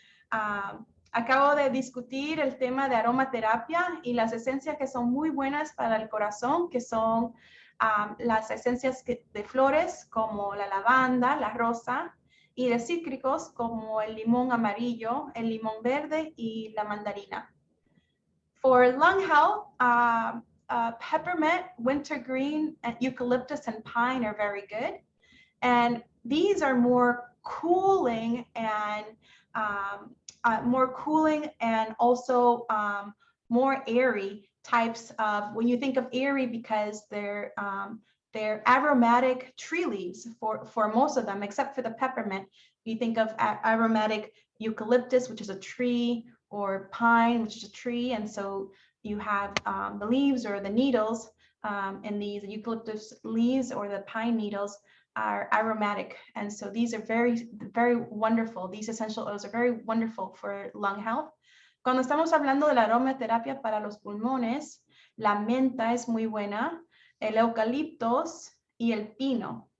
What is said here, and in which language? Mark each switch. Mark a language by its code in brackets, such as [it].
[es] Acabo de discutir el tema de aromaterapia y las esencias que son muy buenas para el corazón, que son las esencias de flores como la lavanda, la rosa, y de cítricos como el limón amarillo, el limón verde y la mandarina. [en] For lung health, peppermint, wintergreen, and eucalyptus and pine are very good. And these are more cooling and also more airy types of, when you think of airy, because they're aromatic tree leaves for most of them, except for the peppermint. You think of aromatic eucalyptus, which is a tree, or pine, which is a tree. And so you have the leaves or the needles, and these eucalyptus leaves or the pine needles are aromatic. And so these are very, very wonderful. These essential oils are very wonderful for lung health. [es] Cuando estamos hablando de la aromaterapia para los pulmones, la menta es muy buena, el eucaliptos y el pino.